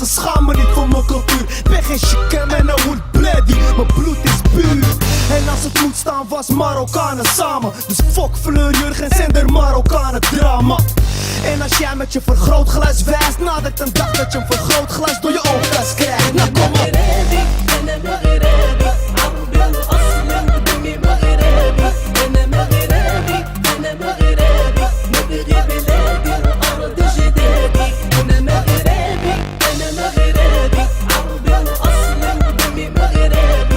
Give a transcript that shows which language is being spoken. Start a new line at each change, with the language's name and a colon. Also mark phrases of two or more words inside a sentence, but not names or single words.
Dutch: Schaam me niet voor mijn cultuur. Ben geen chicken en een hoed bloody. Mijn bloed is puur. En als het moet staan was Marokkanen samen. Dus fuck Fleur Jurgens en de Marokkanen drama. En als jij met je vergrootglas wijst, nadert een dag dat je een vergrootglas door je oogkas krijgt. Nou kom op.
Arabic: أنا مغربي عربي الأصل دمي مغربي. أنا مغربي أنا مغربي نبغي بلادي وأرض جدادي. أنا مغربي أنا مغربي عربي الأصل دمي مغربي.